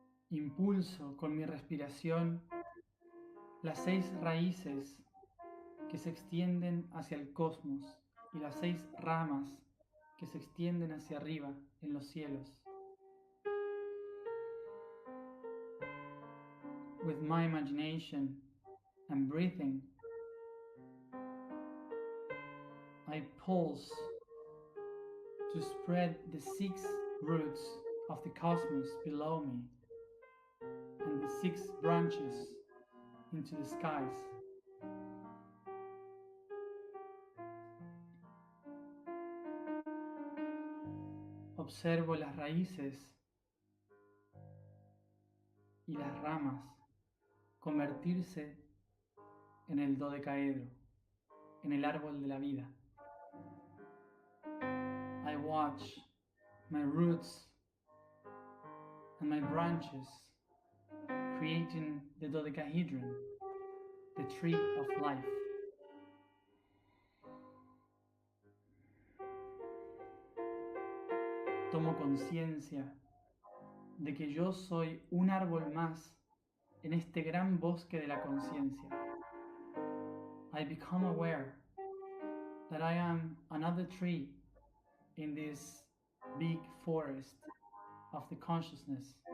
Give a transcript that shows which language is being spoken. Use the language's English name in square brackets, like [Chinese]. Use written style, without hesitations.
[Spanish] Impulso con mi respiración las 6 raíces que se extienden hacia el cosmos y las 6 ramas que se extienden hacia arriba en los cielos. [English] With my imagination and breathing, I pulse to spread the 6 roots of the cosmos below me and the 6 branches into the skies. [Spanish] Observo las raíces y las ramas convertirse en el dodecaedro, en el árbol de la vida. [English] I watch my roots and my branches creating the dodecahedron, the tree of life. [Spanish] Tomo conciencia de que yo soy un árbol más en este gran bosque de la conciencia. [English] I become aware that I am another tree in this big forest of the consciousness.